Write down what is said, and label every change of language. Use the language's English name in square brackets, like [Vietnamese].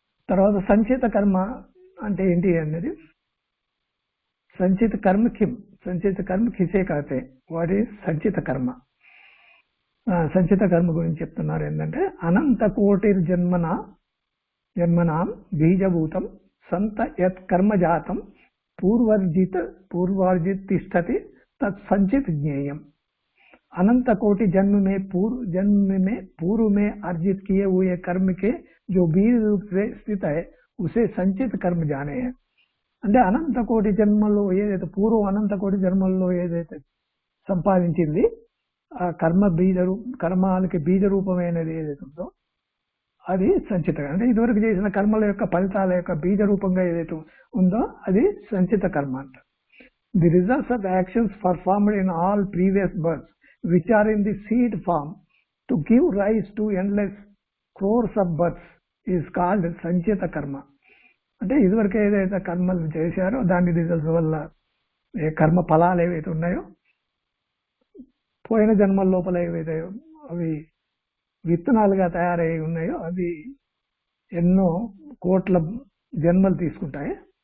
[Telugu] తర్వాత సంచిత కర్మ అంటే ఏంటి అన్నది సంచిత కర్మ కిసే కాతే వాటి సంచిత కర్మ. సంచిత కర్మ గురించి చెప్తున్నారు ఏంటంటే [Sanskrit] అనంత కోటి జన్మనాం బీజభూతం సంత యత్ కర్మ జాతం పూర్వార్జిత తిష్టతి तत् संचित ज्ञेयम. [Hindi] अनंत कोटि जन्म में पूर्व में अर्जित किए हुए कर्म के जो बीज रूप से स्थित है उसे संचित कर्म जाने हैं. [Telugu] అంటే అనంత కోటి జన్మల్లో ఏదైతే పూర్వం అనంత కోటి జన్మల్లో ఏదైతే సంపాదించింది ఆ కర్మాలకి బీజ రూపమైనది ఏదైతే ఉందో అది సంచిత. అంటే ఇదివరకు చేసిన కర్మల యొక్క ఫలితాల యొక్క బీజ రూపంగా ఏదైతే ఉందో అది సంచిత కర్మ అంట. [English] The results of actions performed in all previous births, which are in the seed form, to give rise to endless crores of births, is called sanchita karma. [Telugu] అంటే ఇదివరకు ఏదైతే కర్మలు చేశారో దాని రిజల్ట్స్ వల్ల కర్మ ఫలాలు ఏవైతే ఉన్నాయో పోయిన జన్మల లోపల ఏవైతే అవి విత్తనాలుగా తయారై ఉన్నాయో అవి ఎన్నో కోట్ల జన్మలు తీసుకుంటాయి.